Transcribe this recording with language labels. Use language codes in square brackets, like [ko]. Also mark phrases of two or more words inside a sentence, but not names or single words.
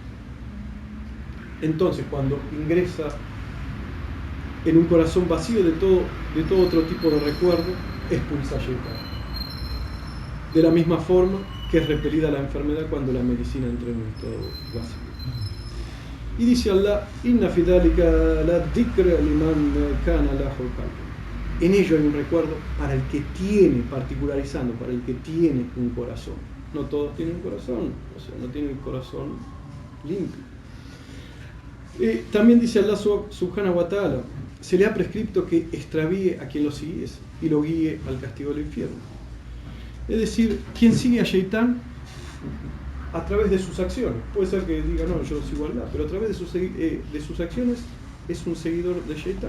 [es] Entonces, cuando ingresa en un corazón vacío de todo otro tipo de recuerdo, expulsa Shaitán. De la misma forma que es repelida la enfermedad cuando la medicina entra en un estado vacío. Y dice Allah: [ar] إن في ذلك لذكرى لمن كان له قلب. [es] En ello hay un recuerdo para el que tiene, particularizando, para el que tiene un corazón. No todos tienen un corazón, o sea, no tienen el corazón limpio. También dice [ar] الله سبحانه وتعالى, [es] se le ha prescrito que extravíe a quien lo siguiese y lo guíe al castigo del infierno. Es decir, quien sigue a Shaitán a través de sus acciones, puede ser que diga no, yo sigo a Allah, pero a través de sus acciones es un seguidor de Shaitán.